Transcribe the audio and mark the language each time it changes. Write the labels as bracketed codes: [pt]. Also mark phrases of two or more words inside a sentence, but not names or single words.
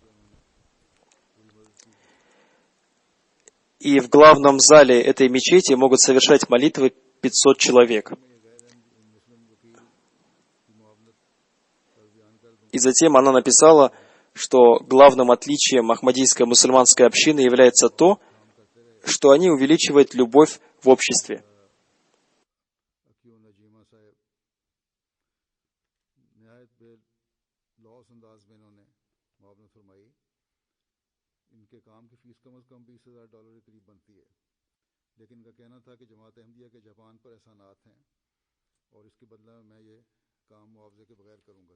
[ru] И в главном зале этой мечети могут совершать молитвы 500 человек. И затем она написала, что главным отличием ахмадийской мусульманской общины является то, что они увеличивают любовь в обществе. [ur] لیکن ان کا کہنا تھا کہ جماعت احمدیہ کے جاپان پر احسانات ہیں اور اس کے بدلے میں میں یہ کام معاوضے کے بغیر کروں گا.